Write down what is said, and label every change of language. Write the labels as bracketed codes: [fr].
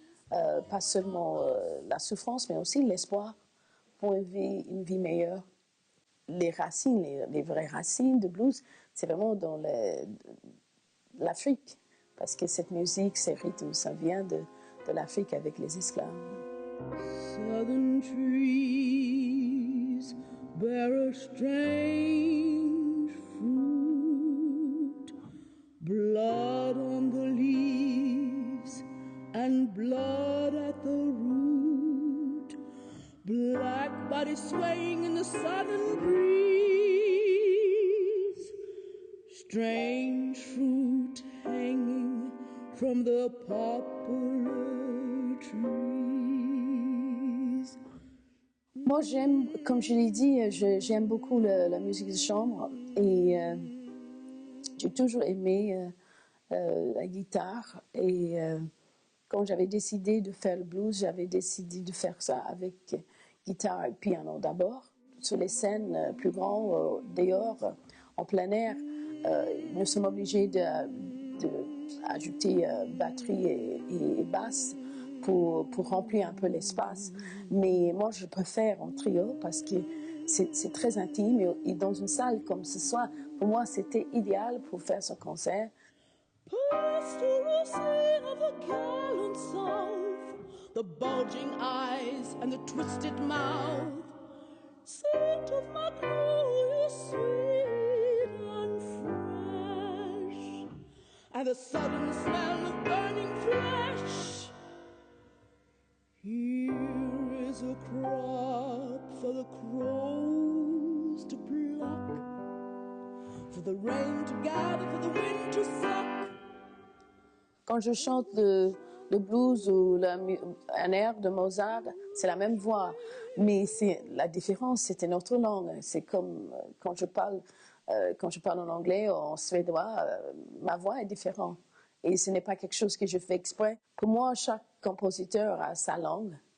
[fr] Pas seulement la souffrance, mais aussi l'espoir pour une vie meilleure. Les racines, les vraies racines de blues, c'est vraiment dans l'Afrique, parce que cette musique, ces rythmes, ça vient de l'Afrique avec les esclaves. [en] Southern trees bear a strange fruit, blood on the leaves and blood at the root, black bodies swaying in the southern breeze, strange fruit hanging from the poplar trees. [fr] Moi, comme je l'ai dit, j'aime beaucoup la musique de chambre et j'ai toujours aimé la guitare et quand j'avais décidé de faire le blues, j'avais décidé de faire ça avec guitare et piano d'abord. Sur les scènes plus grandes, dehors, en plein air, nous sommes obligés d'ajouter batterie et basse pour remplir un peu l'espace. Mais moi, je préfère en trio parce que c'est très intime et dans une salle comme ce soir, pour moi, c'était idéal pour faire ce concert. [en] Pastoral scene of a gallant south, the bulging eyes and the twisted mouth, scent of magnolia sweet and fresh, and the sudden smell of burning flesh. Here is a crop for the crows to pluck, for the rain to gather, for the wind to suck. [fr] Quand je chante le blues ou un air de Mozart, c'est la même voix, mais la différence, c'est une autre langue. C'est comme quand je parle en anglais ou en suédois, ma voix est différente. Et ce n'est pas quelque chose que je fais exprès. Pour moi, chaque compositeur a sa langue.